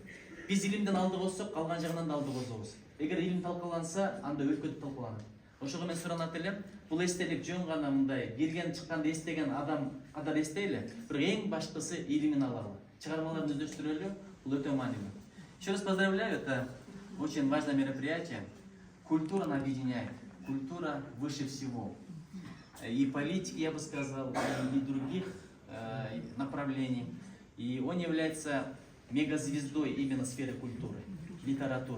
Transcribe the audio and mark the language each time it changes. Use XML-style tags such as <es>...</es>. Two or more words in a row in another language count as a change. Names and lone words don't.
<ky>Биз илимден алды болсок, калган жагынан да алды болобуз. Эгер илим талкаланса, анда өлкөдө талкаланат. Ошого мен суранат элем, бул эстелик жөн гана мындай кирген чыкканды эстеген адам катар эстейле, бирок эң башкысы илимин алалы. Чыгармаларын өздөштүрөлү, бул өтө маанилүү.</ky> <ru>Еще раз поздравляю, это очень важное мероприятие. Культура объединяет, культура выше всего. И политики, я бы сказал, и других направлений. И он является мегазвездой именно сферы культуры, литературы.</ru>